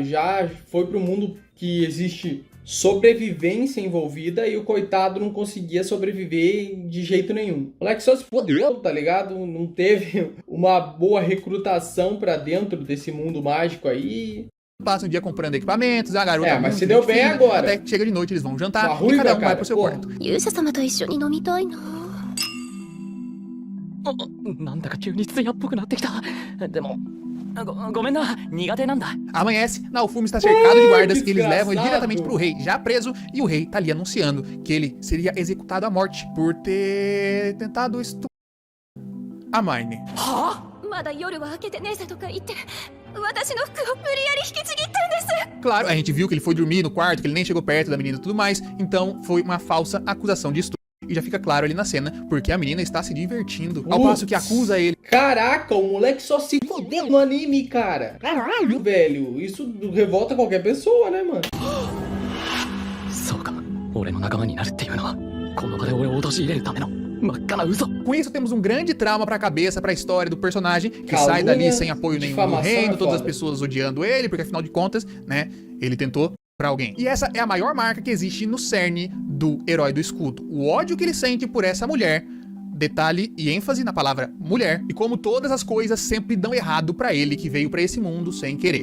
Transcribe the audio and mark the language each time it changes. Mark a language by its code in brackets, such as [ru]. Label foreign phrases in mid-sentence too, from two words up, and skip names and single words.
[pt] Já foi pro mundo que existe sobrevivência envolvida e o coitado não conseguia sobreviver de jeito nenhum. O moleque só se fudeu, tá ligado? Não teve uma boa recrutação pra dentro desse mundo mágico aí. Passa um dia comprando equipamentos, a garota... mas se deu bem fina, agora. Até que chega de noite, eles vão jantar Ruiva, e cada um cara, vai pro seu porra. quarto. [ja] 勇者様と一緒に飲みたいな。なんだか急に艶っぽくなってきた。でも、ごめんな、苦手なんだ。 [pt] Amanhece, Naofumi está cercado de guardas que e eles levam ele desgraçado. diretamente pro rei, já preso, e o rei tá ali anunciando que ele seria executado à morte por ter tentado estuprar a Mine. [ja] まだ夜は明けてねえさとか言って私の服を無理やり引きちぎったんです。 [pt] Claro, a gente viu que ele foi dormir no quarto, que ele nem chegou perto da menina e tudo mais, então foi uma falsa acusação de estupro. E já fica claro ali na cena, porque a menina está se divertindo, ao passo que acusa ele. Caraca, o moleque só se fudeu no anime, cara. Caralho, velho. Isso revolta qualquer pessoa, né, mano? [ja] そうか、俺の仲間になるっていうのは、この場で俺を陥れるための真っ赤な嘘。 [pt] Com isso, temos um grande trauma pra cabeça, pra história do personagem, que Calúnia, sai dali sem apoio nenhum no difamação reino, é todas as foda. pessoas odiando ele, porque afinal de contas, né, ele tentou pra alguém. E essa é a maior marca que existe no cerne do herói do escudo. O ódio que ele sente por essa mulher, detalhe e ênfase na palavra mulher, e como todas as coisas sempre dão errado pra ele, que veio pra esse mundo sem querer.